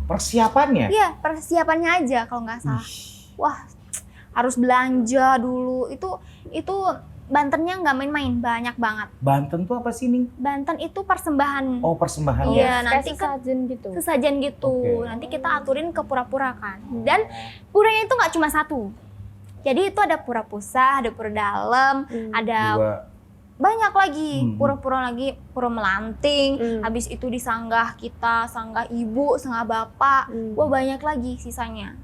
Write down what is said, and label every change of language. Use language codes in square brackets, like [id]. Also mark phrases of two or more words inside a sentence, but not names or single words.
[id] Persiapannya? Iya, persiapannya aja kalau nggak salah. Wah, harus belanja dulu. Itu Bantennya nggak main-main, banyak banget. Banten tuh apa sih nih? Banten itu persembahan. Oh, persembahan. Iya, nanti kayak sesajen gitu. Sesajen gitu. Oke. Nanti kita aturin ke pura-pura kan. Dan puranya itu nggak cuma satu. Jadi itu ada pura pusah, ada pura dalam, ada banyak lagi, pura-pura lagi, pura melanting, habis itu di sanggah kita, sanggah ibu, sanggah bapak, wah banyak lagi sisanya.